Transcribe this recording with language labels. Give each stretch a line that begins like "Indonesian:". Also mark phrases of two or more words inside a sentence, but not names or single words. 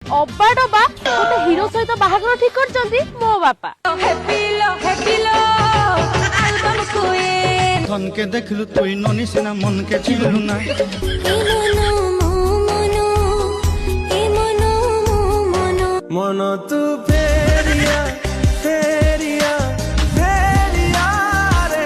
Odia: ଅବା ଡବା ଗୋଟେ ହିରୋ ସହିତ ବାହାଘର ଠିକ କରିଛନ୍ତି ମୋ ବାପା।
Sambalpuri: ଧନକେ ଦେଖଲୁ ତୁଇ ନନି ସିନା ମନକେ ଚିନଲୁ ନା ମନ ତୁ ଫେରିଆ ଫେରିଆ ଫେରିଆ ରେ